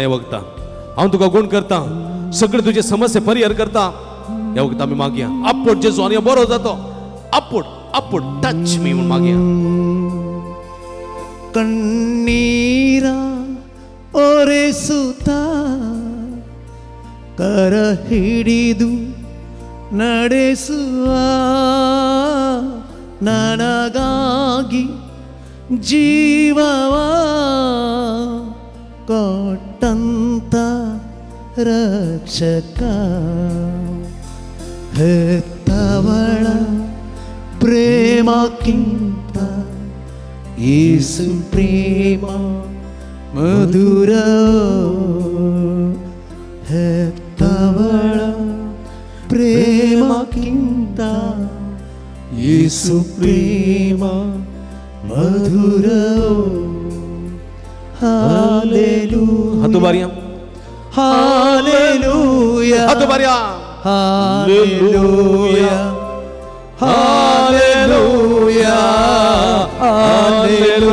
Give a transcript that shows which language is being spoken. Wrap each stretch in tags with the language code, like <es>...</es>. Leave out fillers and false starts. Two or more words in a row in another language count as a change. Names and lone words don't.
<kok>ह्या वखदां हांव तुका गुण करता, सगळे तुजे समस्या परिहार करता. ह्या वखदां आमी मागया, आपोड जेजू आनी बरो जातो. आपोड आपोड</kok> <en>touch me</en> <kok>म्हूण मागया.</kok> <kn>ಕಣ್ಣೀರ ಒರೆಸುತ್ತಾ ಕರ ಹಿಡಿದು ನಡೆಸುವ ನನಗಾಗಿ ಜೀವವ ಕೊಟ್ಟಂತ ರಕ್ಷಕ ಹೆತ್ತವಳ ಪ್ರೇಮಕ್ಕಿಂತ ಯೇಸು ಪ್ರೇಮ ಮಧುರ. ಹೆತ್ತವಳ ಪ್ರೇಮಕ್ಕಿಂತ ಯೇಸು ಪ್ರೇಮ मधुर.</kn> <kok>हालेलुया, हातुबारिया, हालेलुया, हातुबारिया, हालेलुया, हालेलुया, हालेलुया.</kok>